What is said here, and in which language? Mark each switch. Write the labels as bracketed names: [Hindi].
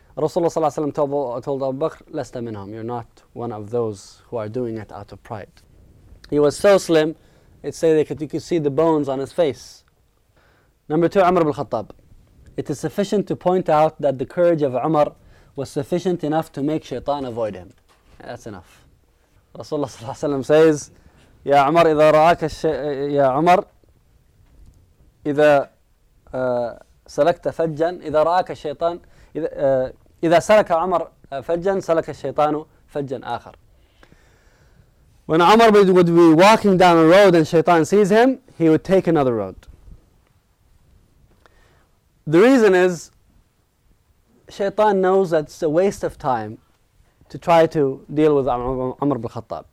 [English] Rasulullah ﷺ told Abu Bakr, "Lasta minhum, you're not one of those who are doing it out of pride." He was so slim, it say that you could see the bones on his face. Number two, Umar ibn Khattab. It is sufficient to point out that the courage of Umar was sufficient enough to make shaitan avoid him. That's enough. Rasulullah sallallahu alayhi wa sallam says, Ya Umar, [Arabic] إذا رأك الشيء Ya Umar, إذا سلكت فجا إذا رأك الشيطان إذا سلك عمر فجا سلك الشيطان فجا آخر. [English] When Umar would be walking down a road and shaitan sees him, he would take another road. The reason is, shaitan knows that it's a waste of time to try to deal with Umar ibn Khattab.